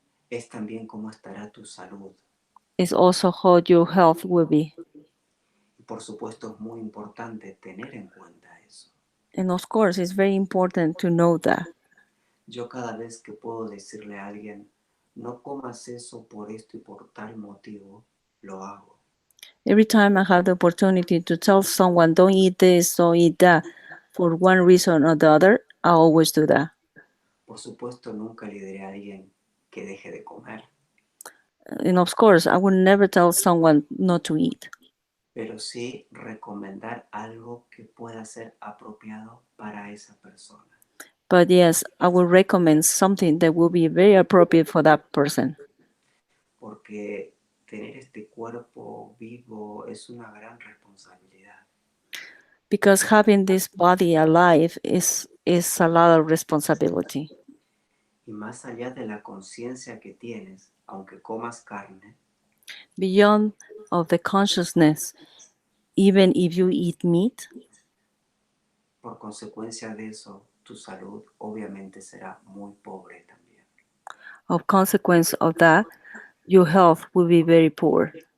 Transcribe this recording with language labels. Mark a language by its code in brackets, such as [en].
[es] es también cómo estará tu salud. [en] It's also how your health will be. [es] Y por supuesto es muy importante tener en cuenta eso. [en] And of course, it's very important to know that. [es] Yo cada vez que puedo decirle a alguien, no comas eso por esto y por tal motivo, lo hago. [en] Every time I have the opportunity to tell someone, don't eat this, don't eat that, for one reason or the other, I always do that. [es] Por supuesto, nunca le diré a alguien que deje de comer, [en] And of course, I would never tell someone not to eat, [es] pero sí recomendar algo que pueda ser apropiado para esa persona. [en] but yes, I would recommend something that will be very appropriate for that person. [es] Porque tener este cuerpo vivo es una gran responsabilidad. [en] Because having this body alive is a lot of responsibility. [es] Y más allá de la conciencia que tienes, aunque comas carne, [en] Beyond of the consciousness, even if you eat meat, [es] por consecuencia de eso, tu salud obviamente será muy pobre también. [en] of consequence of that, your health will be very poor.